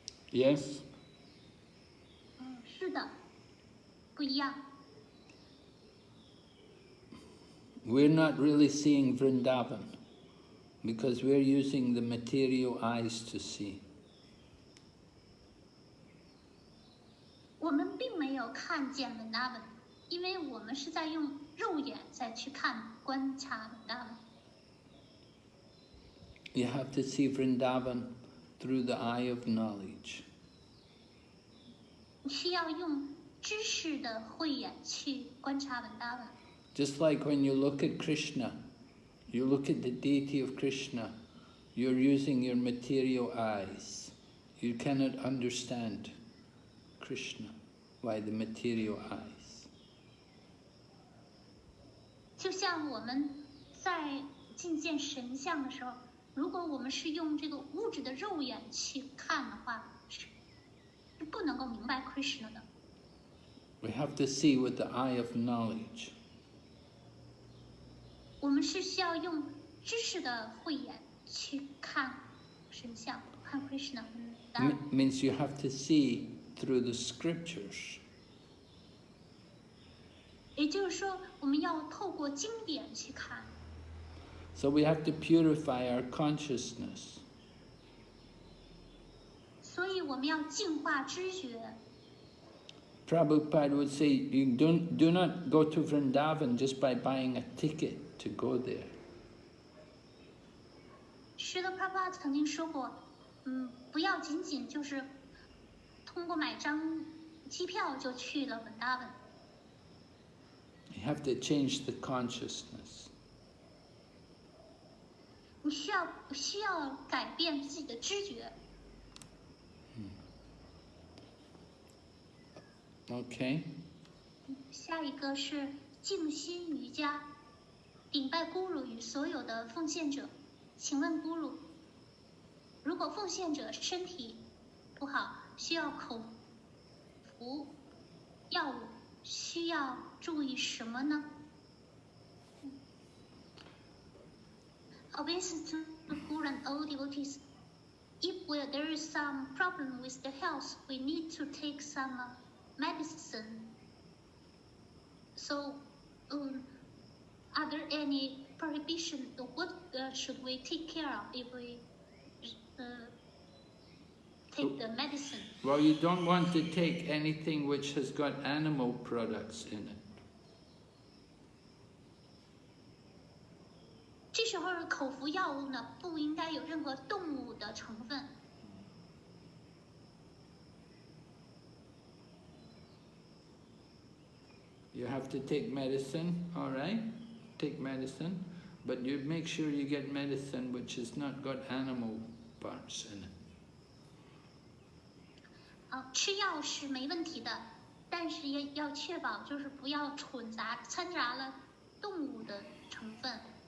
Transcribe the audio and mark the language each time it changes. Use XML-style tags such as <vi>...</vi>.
<en>Yes.</en> <zh>是的，不一样。</zh> <en>We're not really seeing Vrindavan because we're using the material eyes to see.</en> <zh>我们并没有看见 Vrindavan， 因为我们是在用肉眼在去观察 Vrindavan。</zh> <en>You have to see Vrindavan through the eye of knowledge.</en> <zh>你需要用知识的慧眼去观察 Vrindavan。</zh> <en>Just like when you look at Krishna, you look at the deity of Krishna, you're using your material eyes. You cannot understand Krishna by the material eyes.</en> <zh>就像我们在觐见神像的时候，如果我们是用这个物质的肉眼去看的话，是不能够明白 Krishna 的。</zh> <en>We have to see with the eye of knowledge.</en> <zh>我们是需要用知识的慧眼去看神像，看 Krishna。</zh> <en>Means you have to see through the scriptures.</en> <zh>也就是说，我们要透过经典去看。</zh> <en>So we have to purify our consciousness.</en> <zh>所以我们要净化知觉。</zh> <en>Prabhupada would say, you do not go to Vrindavan just by buying a ticket to go there.</en> <zh>是的 Prabhupada 曾经说过，不要仅仅就是通过买张机票就去了 Vrindavan。</zh> <en>You have to change the consciousness.</en> <zh>你需要改变自己的知觉。</zh> <en>Okay.</en> <zh>下一个是静心瑜伽，顶拜 Guru 与所有的奉献者。请问 Guru， 如果奉献者身体不好，需要口服药物，需要注意什么呢？</zh> <en>Obeisance to Guru and all devotees. If there is some problem with the health, we need to take some medicine. So, are there any prohibition? What should we take care of if we take the medicine? Well, you don't want to take anything which has got animal products in it.</en> <zh>这时候口服药物呢，不应该有任何动物的成分。</zh> <en>You have to take medicine, all right? Take medicine, but you make sure you get medicine which has not got animal parts in it.</en> <zh>吃药是没问题的，但是要确保就是不要掺杂了动物的成分。</zh>